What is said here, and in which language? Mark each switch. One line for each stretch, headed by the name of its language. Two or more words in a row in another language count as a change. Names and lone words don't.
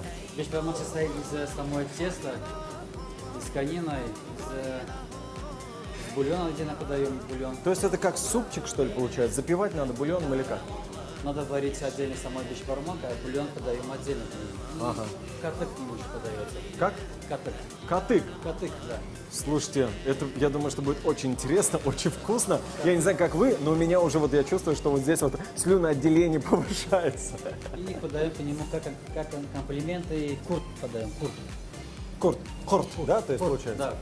Russian: Бешбармак состоит из самого теста, из конины, из бульона, где мы подаем бульон. То есть это как супчик, что ли, получается? Запивать надо бульоном или как? Надо варить отдельно самой бешбармак, а бульон подаем отдельно. Ага. Катык немножко подается. Как? Катык. Катык? Катык, да. Слушайте, это, я думаю, что будет очень интересно, очень вкусно. Я не знаю, как вы, но у меня уже вот я чувствую, что вот здесь вот слюноотделение повышается. И подаем по нему как комплименты, курт подаем, курт. Курт, да, то есть получается?